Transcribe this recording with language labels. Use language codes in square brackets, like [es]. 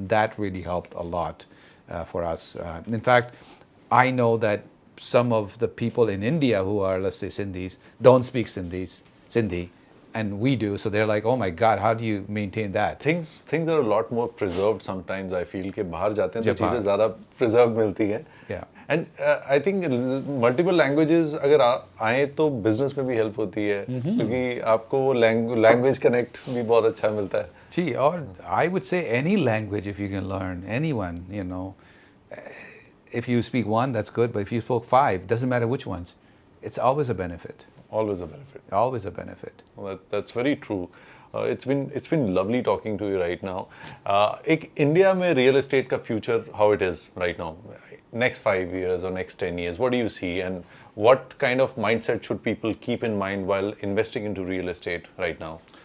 [en] That really helped a lot for us. In fact, I know that some of the people in India who are, let's say, Sindhis, don't speak Sindhi, and we do. So they're like, oh my God, how do you maintain that? Things are a lot more preserved sometimes. I feel [hi] कि बाहर जाते हैं तो चीजें ज़्यादा preserved मिलती हैं. [en] Yeah. And I think [hi] multiple languages अगर आए तो business में भी help होती है क्योंकि आपको वो language connect भी बहुत अच्छा मिलता है. [en] See, or I would say any language if you can learn, anyone, if you speak one, that's good, but if you spoke five, doesn't matter which ones, it's always a benefit. Always a benefit. Always a benefit. Well, that's very true. It's been lovely talking to you right now. एक India में real estate का future, how it is right now, next 5 years or next 10 years, what do you see, and what kind of mindset should people keep in mind while investing into real estate right now?